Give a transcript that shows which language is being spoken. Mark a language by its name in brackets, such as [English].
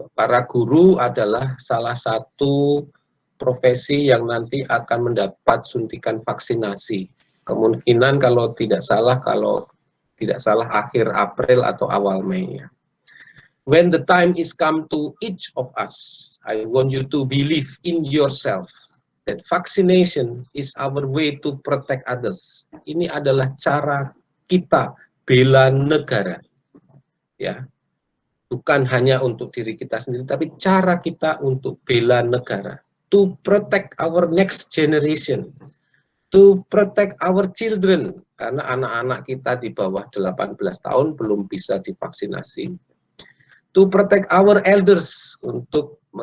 [Indonesian] Para guru adalah salah satu profesi yang nanti akan mendapat suntikan vaksinasi. Kemungkinan kalau tidak salah akhir April atau awal Mei. [English] When the time is come to each of us, I want you to believe in yourself. That vaccination is our way to protect others. [Indonesian] Ini adalah cara kita bela negara, ya, bukan hanya untuk diri kita sendiri, tapi cara kita untuk bela negara, [English] to protect our next generation, to protect our children, [Indonesian] karena anak-anak kita di bawah 18 tahun belum bisa divaksinasi, [English] to protect our elders, [Indonesian] untuk